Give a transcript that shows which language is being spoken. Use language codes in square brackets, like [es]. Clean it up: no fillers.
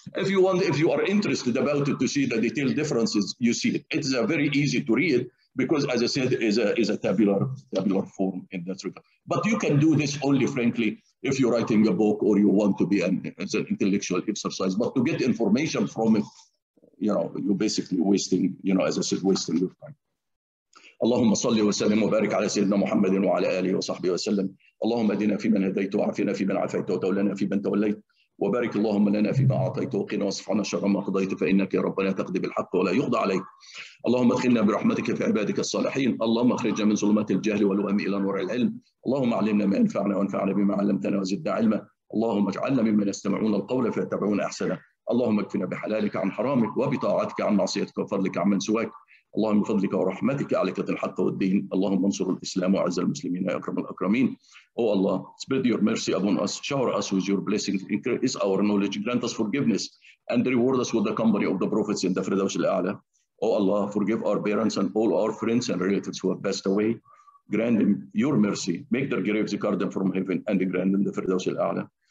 [en] If you are interested about it to see the detailed differences, you see it. It is a very easy to read because, as I said, is a tabular form in that regard. But you can do this only, frankly, if you're writing a book or you want to be as an intellectual exercise. But to get information from it, you're basically wasting, as I said, wasting your time. [ar] اللهم صل وسلم وبارك على سيدنا محمد وعلى آله وصحبه وسلم. اللهم اهدنا فيمن هديت وعافنا فيمن عافيت وتولنا فيمن توليت وبارك اللهم لنا فيما أعطيت وقنا واصرف عنا شر ما قضيت فإنك يا ربنا تقضي بالحق ولا يقضى عليك. اللهم ادخلنا برحمتك في عبادك الصالحين. اللهم اخرجنا من ظلمات الجهل والوهم إلى نور العلم. اللهم علمنا ما ينفعنا وانفعنا بما علمتنا وزدنا علما. اللهم اجعلنا ممن يستمعون القول فيتبعون أحسنه. اللهم اكفنا بحلالك عن حرامك وبطاعتك عن معصيتك وفضلك عن من سواك. اللهم بفضلك ورحمتك عليك الحق والدين. اللهم انصر الإسلام وأعز المسلمين يا أكرم الأكرمين. [en] Oh Allah, spread your mercy upon us, shower us with your blessings, increase our knowledge, grant us forgiveness, and reward us with the company of the prophets in the Firdaus al-A'la. Oh Allah, forgive our parents and all our friends and relatives who have passed away. Grant them your mercy, make their graves guard them from heaven, and grant them the Firdaus al-A'la.